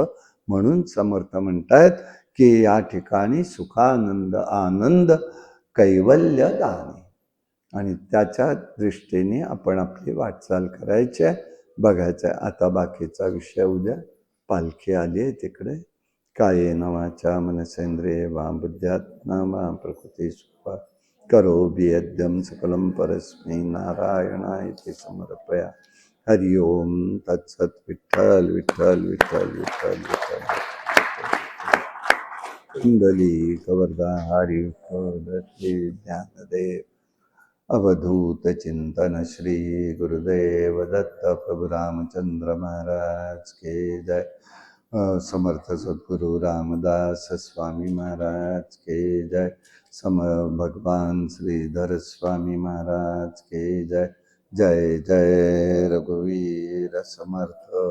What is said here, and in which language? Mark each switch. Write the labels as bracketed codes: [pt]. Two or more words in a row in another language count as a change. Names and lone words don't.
[mr] म्हणून समर्थ म्हणतायत की या ठिकाणी सुखानंद आनंद कैवल्य दाने. आणि त्याच्या दृष्टीने आपण आपली वाटचाल करायची आहे, बघायचं आहे. आता बाकीचा विषय उद्या. पालखी आली आहे तिकडे. [sa] कायेन वाचा मनसेंद्रिये वा बुद्ध्यात्मना वा प्रकृती सुखा करोमि यद्यं सकलं परस्मै नारायणाय समर्पया. हरि ओम तत्सत. [mr] विठ्ठल विठ्ठल विठ्ठल विठ्ठल विठ्ठल. कुंडली कवरदा हरि ज्ञानदेव. अवधूत चिंतन श्री गुरुदेव दत्त प्रभु रामचंद्र महाराज के जय. समर्थ सद्गुरु रामदास स्वामी महाराज के जय. भगवान श्रीधर स्वामी महाराज के जय. जय जय रघुवीर समर्थ.